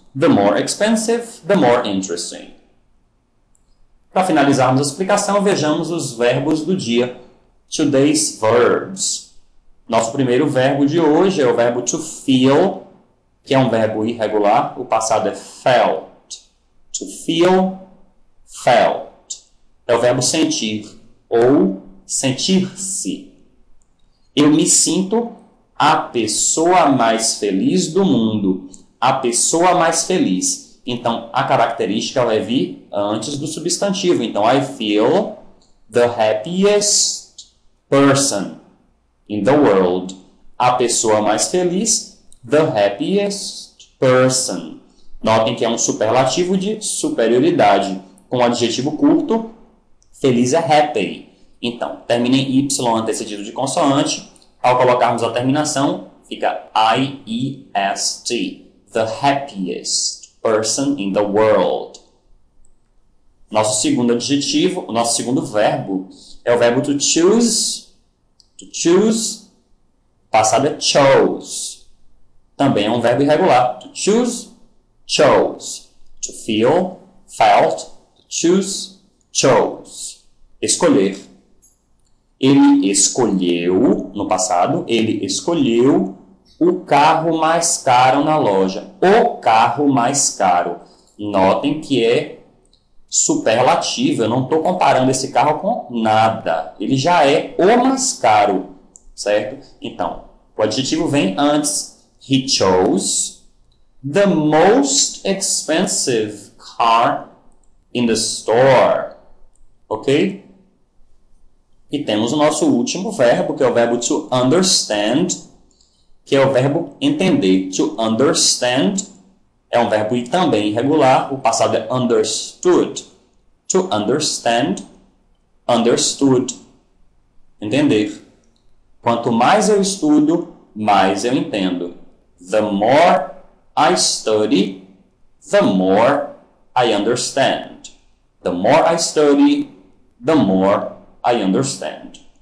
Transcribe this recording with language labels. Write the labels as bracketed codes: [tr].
[en] The more expensive, the more interesting. [pt] Para finalizarmos a explicação, vejamos os verbos do dia. [en] Today's verbs. [pt] Nosso primeiro verbo de hoje é o verbo to feel, que é um verbo irregular. O passado é felt. [en] To feel, felt. [pt] É o verbo sentir ou sentir-se. Eu me sinto a pessoa mais feliz do mundo. A pessoa mais feliz. Então, a característica vai vir antes do substantivo. [en] Então, I feel the happiest person in the world. [pt] A pessoa mais feliz, [en] the happiest person. [pt] Notem que é um superlativo de superioridade. Com o adjetivo curto, feliz é happy. Então, termina em Y antecedido de consoante. Ao colocarmos a terminação, fica I-E-S-T. [en] The happiest person in the world. [pt] Nosso segundo adjetivo, o nosso segundo verbo, é o verbo to choose. [en] To choose, [pt] passado é [en] chose. [pt] Também é um verbo irregular. [en] To choose, chose. To feel, felt. To choose, chose. [pt] Escolher. Ele escolheu, no passado, ele escolheu o carro mais caro na loja. O carro mais caro. Notem que é superlativo. Eu não estou comparando esse carro com nada. Ele já é o mais caro, certo? Então, o adjetivo vem antes. [en] He chose the most expensive car in the store. Ok? [pt] E temos o nosso último verbo, que é o verbo to understand, que é o verbo entender. [en] To understand [pt] é um verbo também irregular. O passado é understood. [en] To understand, understood. [pt] Entender. Quanto mais eu estudo, mais eu entendo. [en] The more I study, the more I understand. The more I study, the more I understand.